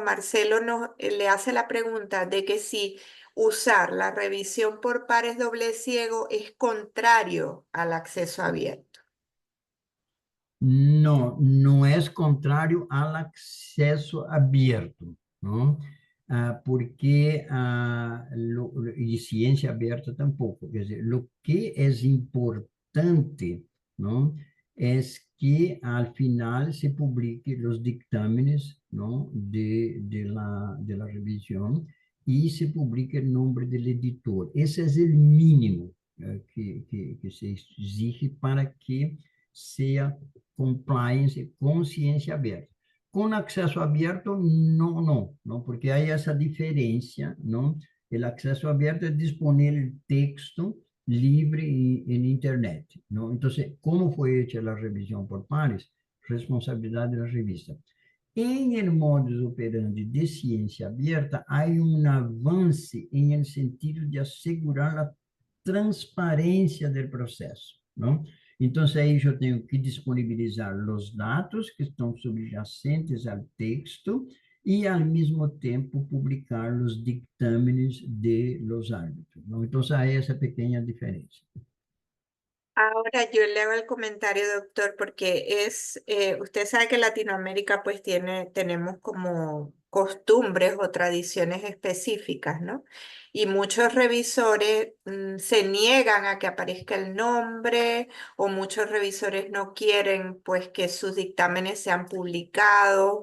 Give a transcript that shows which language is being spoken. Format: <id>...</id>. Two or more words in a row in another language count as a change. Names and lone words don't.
<es>Marcelo le hace la pregunta de que si usar la revisión por pares doble ciego es contrario al acceso abierto. no, no es contrario al acceso abierto, ¿no? Porque, y ciencia abierta tampoco.</es> <pt>Quer dizer,</pt> <es>lo que es importante, ¿no? Es que al final se publique los dictámenes, ¿no? de la revisión y se publique el nombre del editor. Ese es el mínimo que se exige para que sea compliance</es> <pt>com ciência aberta. Com acesso aberto, não, não, não, porque há essa diferença, não? O acesso aberto é disponível texto livre em internet, não? Então, como foi feita a revisão por pares? Responsabilidade da revista. Em el modus operandi de ciência aberta, há avanço em el sentido de assegurar a transparência do processo, não? Então, aí eu tenho que disponibilizar os dados que estão subjacentes ao texto e, ao mesmo tempo, publicar os</pt> <es>dictámenes de los árbitros,</es> <pt>não? Então, há essa pequena diferença.</pt> <es>Ahora yo le hago el comentario, doctor, porque usted sabe que Latinoamérica pues tenemos como costumbres o tradiciones específicas, ¿no? Y muchos revisores se niegan a que aparezca el nombre o muchos revisores no quieren pues que sus dictámenes sean publicados.</es>